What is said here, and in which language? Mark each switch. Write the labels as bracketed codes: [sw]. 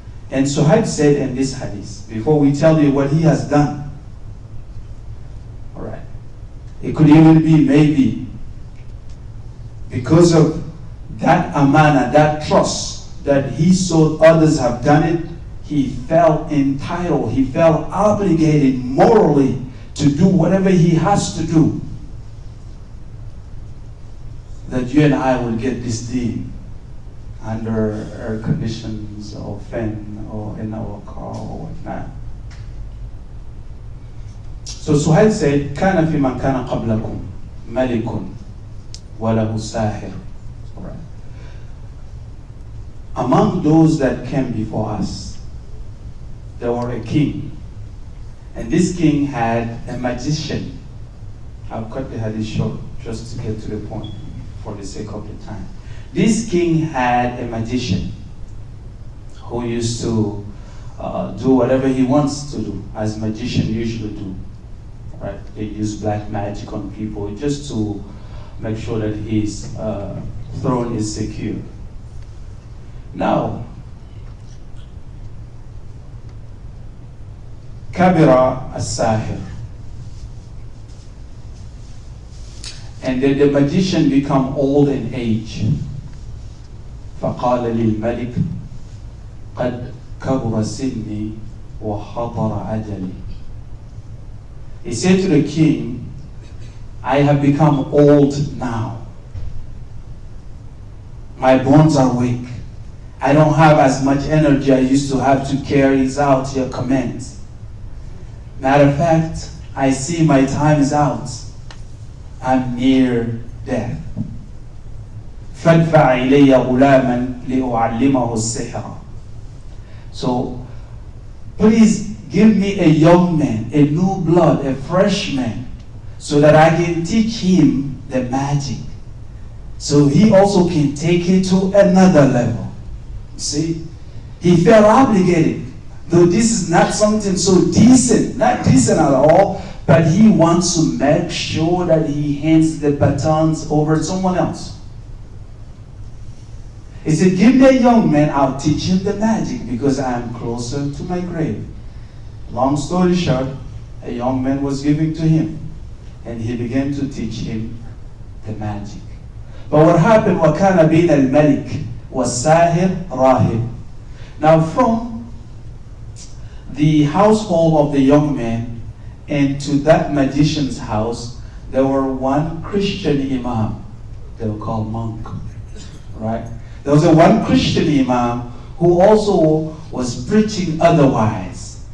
[en] And Suhaib said in this hadith, before we tell you what he has done, all right, it could even be maybe because of that amana, that trust that he saw others have done it, he felt entitled, he felt obligated morally to do whatever he has to do, that you and I will get this deen under air conditions or fan or in our car or whatnot. So Suhail said, [ar] كان في من كان قبلكم ملك وله ساحر. [en] Right. Among those that came before us, there were a king. And this king had a magician. I'll cut the hadith short just to get to the point for the sake of the time. This king had a magician who used to do whatever he wants to do, as magicians usually do. Right? They use black magic on people just to make sure that his throne is secure. Now, [ar] Kabira as-Sahir. [en] And then the magician become old in age. [ar] فقال للملك قد كبر سني وحضر أجلي. [en] He said to the king, I have become old now. My bones are weak. I don't have as much energy I used to have to carry out your commands. Matter of fact, I see my time is out. I'm near death. [ar] فادفع إلي غلاما لأعلمه السحر. [en] So, please give me a young man, a new blood, a fresh man, so that I can teach him the magic, so he also can take it to another level. See, he felt obligated, though this is not something so decent, not decent at all, but he wants to make sure that he hands the batons over to someone else. He said, give me a young man, I'll teach him the magic because I am closer to my grave. Long story short, a young man was given to him, and he began to teach him the magic. But what happened, [ar] وَكَانَ بَيْنَ الْمَلِكِ وَالسَّاهِرِ رَاهِبٌ. [en] Now from the household of the young man and to that magician's house, there were one Christian Imam. They were called monk, right? There was one Christian Imam who also was preaching otherwise.